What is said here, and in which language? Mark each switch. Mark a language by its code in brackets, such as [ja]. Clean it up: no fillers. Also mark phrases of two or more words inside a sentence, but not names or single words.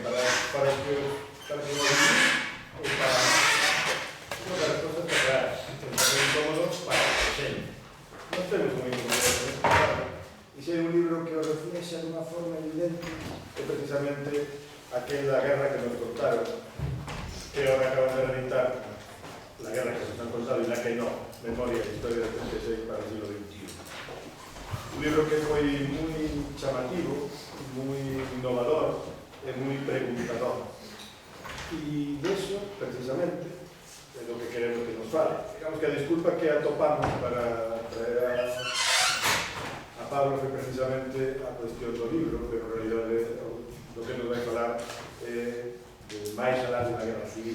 [gl] Para que para as cosas para o pasado incómodo para o presente. Non temos un incómodo, e se hai un libro que o reflexa de unha forma evidente é precisamente aquela guerra que nos contaron, que ahora acaban de reeditar, la guerra que nos han contado y la que no, Memoria e Historia del 36 para el siglo XXI. Un libro que foi moi chamativo, moi innovador e moi preguntador. E deso, precisamente, é do que queremos que nos fale. Digamos que a disculpa que atopamos para traer a Pablo foi precisamente a cuestión do libro, pero en realidade do que nos vai falar é máis alá da guerra civil.